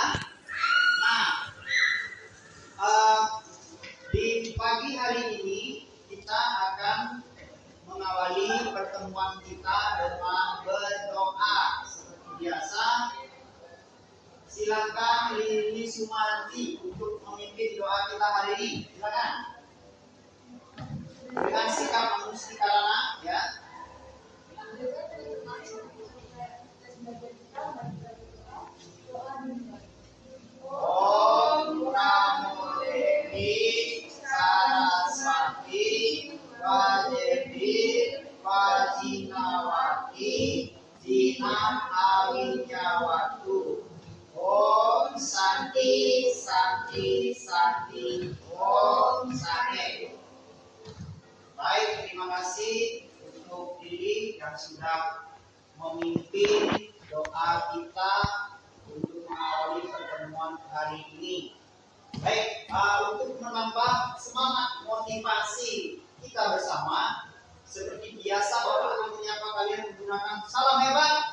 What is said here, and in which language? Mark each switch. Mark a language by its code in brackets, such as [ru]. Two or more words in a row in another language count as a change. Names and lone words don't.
[id] Nah, di pagi hari ini kita akan mengawali pertemuan kita dengan berdoa. Seperti biasa, silakan Lili Sumarti untuk memimpin doa kita hari ini. Silakan. Dengan sikap mustikarana, ya. [sa] Om Namo Devi Saraswati Vadevi Vajinawati Jinam Awinyawatu. Om Santi Santi Santi Om Sane. [id] Baik, terima kasih untuk Lili yang sudah memimpin doa kita untuk mengawali pertemuan hari ini. Baik, untuk menambah semangat motivasi kita bersama, seperti biasa Bapak akan menyapa kalian menggunakan salam hebat.